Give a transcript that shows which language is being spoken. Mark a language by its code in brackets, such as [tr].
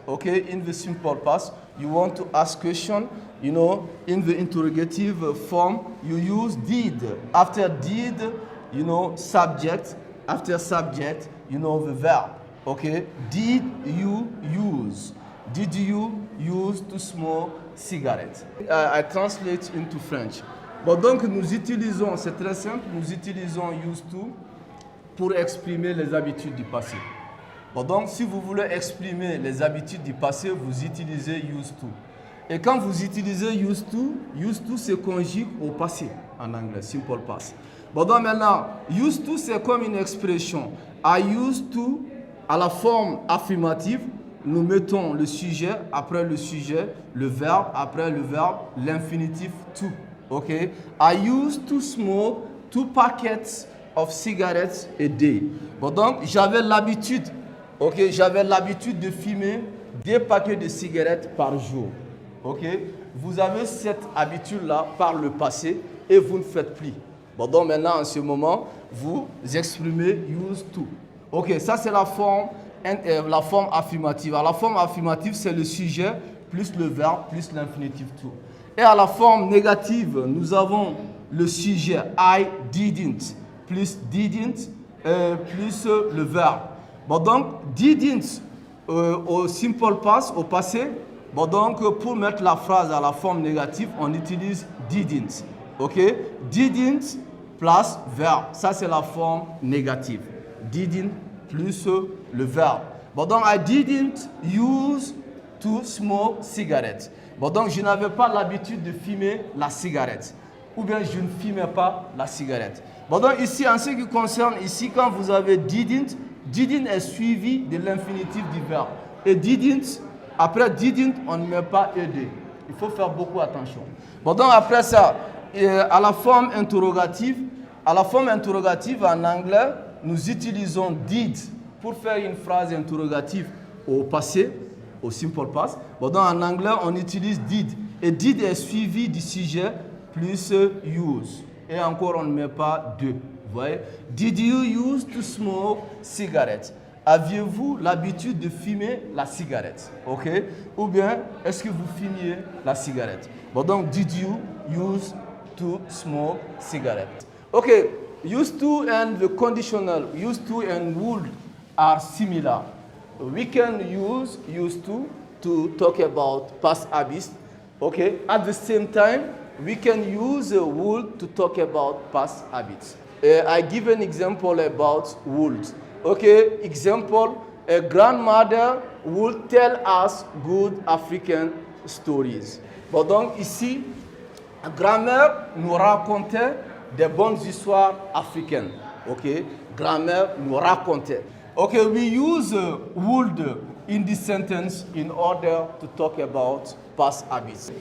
[en] Okay, in the simple past you want to ask question, in the interrogative form you use did. After did, subject. After subject, the verb. Okay, did you use? Did you use to smoke cigarettes? I translate into French. [fr] Bon, donc nous utilisons, c'est très simple, nous utilisons used to pour exprimer les habitudes du passé. Bon, donc si vous voulez exprimer les habitudes du passé, vous utilisez used to. Et quand vous utilisez used to se conjugue au passé en anglais, simple past. Bon, donc maintenant, used to c'est comme une expression. [en] I used to, [fr] à la forme affirmative, nous mettons le sujet, après le sujet, le verbe, après le verbe, l'infinitif to. [en] Okay, I used to smoke 2 packets of cigarettes a day. [fr] Bon, donc j'avais l'habitude, j'avais l'habitude de fumer 2 paquets de cigarettes par jour. Ok, vous avez cette habitude-là par le passé et vous ne faites plus. Bon, donc maintenant en ce moment, vous exprimez used to. Ok, ça c'est la forme affirmative. Alors, la forme affirmative, c'est le sujet plus le verbe plus l'infinitif to. Et à la forme négative, nous avons le sujet I didn't plus didn't plus le verbe. Bon, donc didn't au simple past, au passé. Bon, donc pour mettre la phrase à la forme négative, on utilise didn't. Ok, didn't plus verbe. Ça c'est la forme négative. Didn't plus le verbe. Bon, donc [en] I didn't use to smoke cigarettes. [fr] Bon, donc je n'avais pas l'habitude de fumer la cigarette. Ou bien je ne fumais pas la cigarette. Bon, donc ici, en ce qui concerne ici, quand vous avez didn't est suivi de l'infinitif du verbe. Et didn't, après didn't, on ne met pas ed. Il faut faire beaucoup attention. Bon, donc après ça, à la forme interrogative en anglais, nous utilisons did pour faire une phrase interrogative au passé, au simple past. Bon, donc en anglais, on utilise did. Et did est suivi du sujet plus use. Et encore, on ne met pas de. Vous voyez? [en] Did you use to smoke cigarettes? [fr] Aviez-vous l'habitude de fumer la cigarette? Ok? Ou bien, est-ce que vous fumiez la cigarette? Bon, donc, [en] did you use to smoke cigarettes? Ok, used to and the conditional, used to and would are similar. We can use used to talk about past habits. Okay, at the same time, we can use would to talk about past habits. I give an example about would. Okay, example, a grandmother will tell us good African stories. [fr] Bon, donc ici, la grand-mère nous racontait des bonnes histoires africaines. Okay, grand-mère nous racontait. [en] Okay, we use would in this sentence in order to talk about past habits.